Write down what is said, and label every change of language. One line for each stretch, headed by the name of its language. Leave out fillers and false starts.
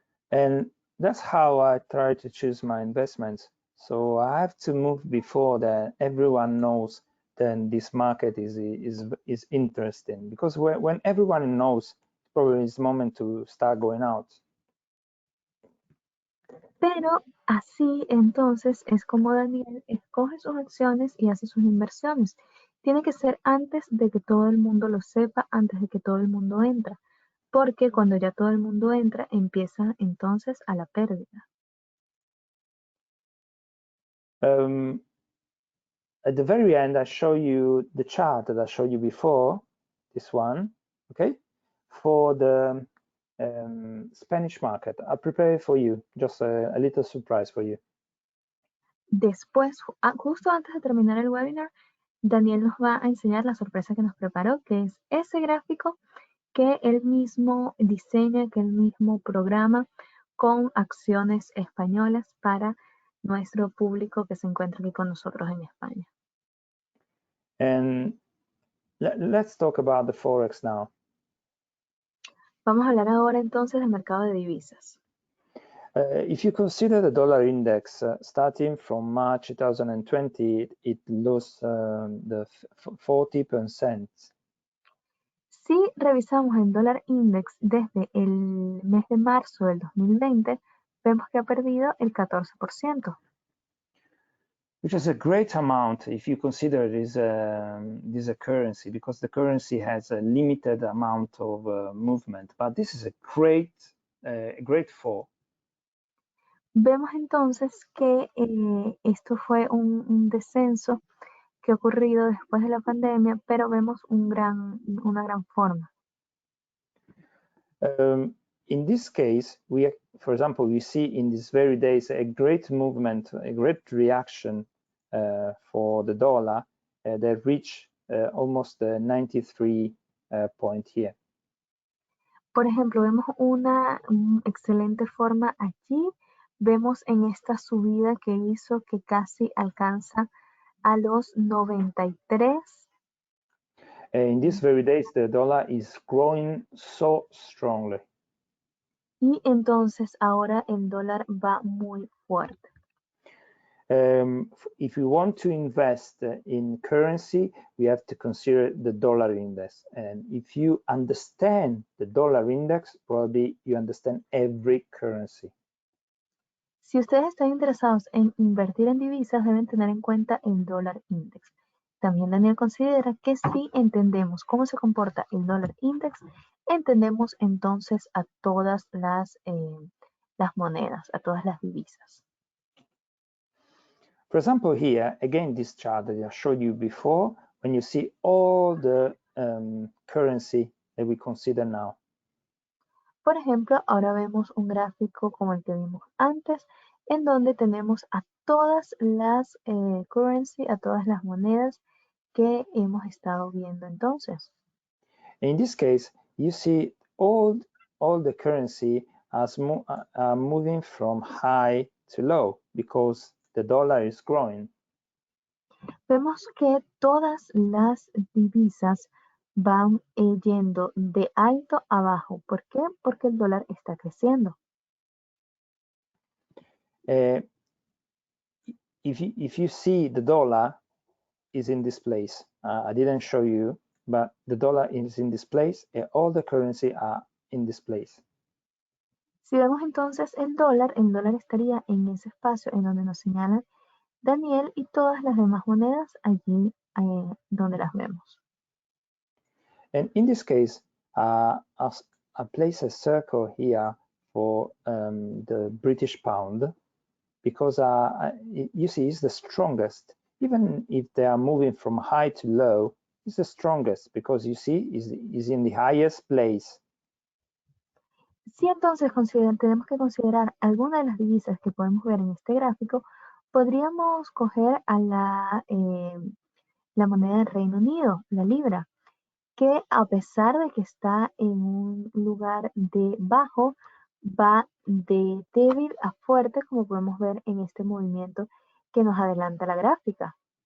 English: And that's how I try to choose my investments. So I have to move before that everyone knows then this market is interesting, because when everyone knows, probably it's the moment to start going out.
Spanish: Pero así entonces es como Daniel escoge sus acciones y hace sus inversiones. Tiene que ser antes de que todo el mundo lo sepa, antes de que todo el mundo entra, porque cuando ya todo el mundo entra, empieza entonces a la pérdida.
English: At the very end, I show you the chart that I showed you before, this one, okay, for the Spanish market. I prepared for you, just a little surprise for you.
Spanish: Después, justo antes de terminar el webinar, Daniel nos va a enseñar la sorpresa que nos preparó, que es ese gráfico que él mismo diseña, que él mismo programa con acciones españolas para nuestro público que se encuentra aquí con nosotros en España.
English: And let's talk about the Forex now.
Spanish: Vamos a hablar ahora entonces del mercado de divisas.
English: If you consider the dollar index, starting from March 2020, it lost the 40%.
Spanish: Si revisamos el dólar index desde el mes de marzo del 2020, vemos que ha perdido el 14%.
English: Which is a great amount if you consider this a currency, because the currency has a limited amount of movement. But this is a great fall.
Spanish: Vemos entonces que esto fue un descenso que ha ocurrido después de la pandemia, pero vemos una gran forma.
English: In this case, for example, we see in these very days a great movement, a great reaction for the dollar that reached almost 93 point here.
Spanish: Por ejemplo, vemos una excelente forma allí. Vemos en esta subida que hizo que casi alcanza a los 93.
English: In these very days, the dollar is growing so strongly.
Spanish: Y entonces ahora el dólar va muy fuerte.
English: If we want to invest in currency, we have to consider the dollar index. And if you understand the dollar index, probably you understand every currency.
Spanish: Si ustedes están interesados en invertir en divisas, deben tener en cuenta el dólar index. También Daniel considera que si entendemos cómo se comporta el dólar index, entendemos entonces a todas las monedas, a todas las divisas.
English: For example, here, again, this chart that I showed you before, when you see all the currency that we consider now.
Spanish: Por ejemplo, ahora vemos un gráfico como el que vimos antes, en donde tenemos a todas las currency, a todas las monedas que hemos estado viendo entonces.
English: In this case, you see all the currency as moving from high to low because the dollar is growing.
Spanish: Vemos que todas las divisas van yendo de alto a bajo. ¿Por qué? Porque el dólar está creciendo.
English: If you see the dollar is in this place, I didn't show you, but the dollar is in this place, and all the currency are in this place.
Spanish: Si vemos entonces el dólar estaría en ese espacio en donde nos señala Daniel y todas las demás monedas allí donde las vemos.
English: And in this case, I place a circle here for the British pound, because you see it's the strongest. Even if they are moving from high to low, it's the strongest because you see is in the highest place.
Spanish: Si entonces tenemos que considerar alguna de las divisas que podemos ver en este gráfico, podríamos coger a la moneda del Reino Unido, la libra, que a pesar de que está en un lugar de bajo, va de débil a fuerte, como podemos ver en este movimiento que nos adelanta la gráfica.